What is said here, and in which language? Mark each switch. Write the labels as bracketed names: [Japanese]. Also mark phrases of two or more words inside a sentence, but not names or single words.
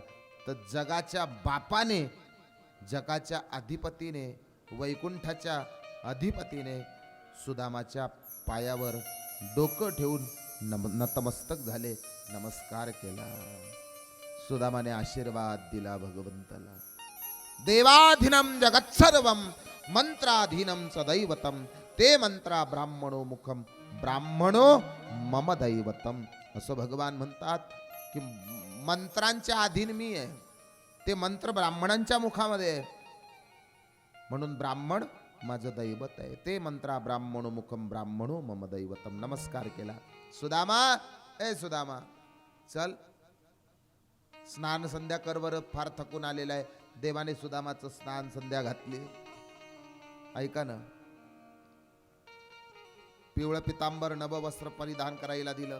[Marathi] तर जगाच्या बापाने, जगाच्या अधिपतीने, वैकुंठाच्या अधिपतीने सुदामाच्या पायावर डोकं ठेवून नतमस्तक झाले, नमस्कार केला. सुदामाने आशीर्वाद दिला भगवंताला. [Sanskrit] देवाधीनम जगत सर्वम मंत्राधीनम सदैवतम ते मंत्रा ब्राह्मणो मुखम ब्राह्मणो मम दैवतम. [Marathi] असं भगवान म्हणतात की मंत्रांच्या अधीन मी आहे, ते मंत्र ब्राह्मणांच्या मुखामध्ये आहे, म्हणून ब्राह्मण माझं दैवत आहे. [Sanskrit] ते मंत्रा ब्राह्मणो मुखम ब्राह्मणो मम दैवतम. [Marathi] नमस्कार केला. सुदामा, ए सुदामा, चल स्नान संध्या कर बरं, फार थकून आलेला आहे. देवाने सुदामाचं स्नान संध्या घातली. ऐका ना, पिवळं पितांबर नववस्त्र परिधान करायला दिलं.